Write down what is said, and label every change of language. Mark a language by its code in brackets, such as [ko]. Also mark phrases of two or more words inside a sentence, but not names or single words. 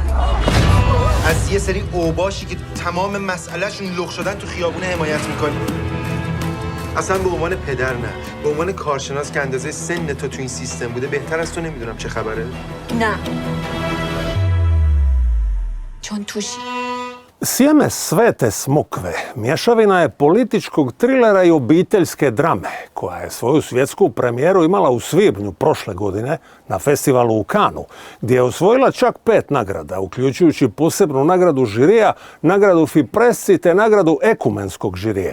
[fa] از یه سری اوباشی که تمام مسئلهشون لخ شدن تو خیابونه حمایت میکنی. اصلا به عنوان پدر نه، به عنوان کارشناس که اندازه سن تو این سیستم بوده بهتر از تو نمیدونم چه خبره. نه. چون توشی. [hr] Sjeme svete smokve mješavina je političkog trilera i obiteljske drame, koja je svoju svjetsku premijeru imala u svibnju prošle godine na festivalu u Cannesu, gdje je osvojila čak 5 nagrada, uključujući posebnu nagradu žirija, nagradu Fipresci te nagradu ekumenskog žirija.